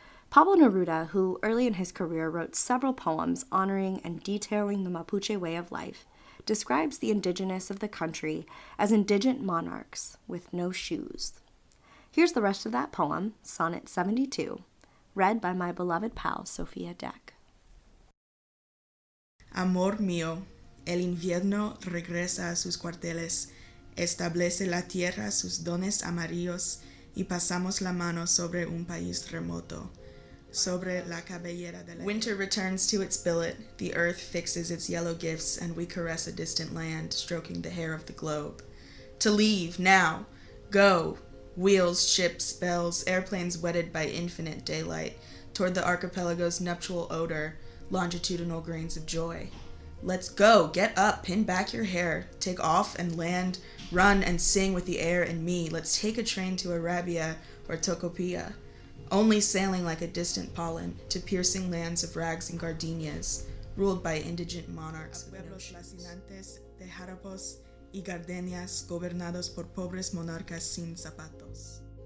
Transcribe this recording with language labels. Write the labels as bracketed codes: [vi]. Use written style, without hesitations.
[en] Pablo Neruda, who early in his career wrote several poems honoring and detailing the Mapuche way of life, describes the indigenous of the country as indigent monarchs with no shoes. Here's the rest of that poem, Sonnet 72, read by my beloved pal, Sophia Deck. [es] Amor mío, el invierno regresa a sus cuarteles, establece la tierra sus dones amarillos y pasamos la mano sobre un país remoto, sobre la cabellera de la... [en] Winter returns to its billet, the earth fixes its yellow gifts, and we caress a distant land, stroking the hair of the globe. To leave, now, go! Wheels, ships, bells, airplanes wetted by infinite daylight, toward the archipelago's nuptial odor, longitudinal grains of joy. Let's go, get up, pin back your hair, take off and land, run and sing with the air and me. Let's take a train to Arabia or Tocopilla, only sailing like a distant pollen to piercing lands of rags and gardenias, ruled by indigent monarchs with no shoes. [es] De harapos y gardenias gobernados por pobres monarcas sin zapatos.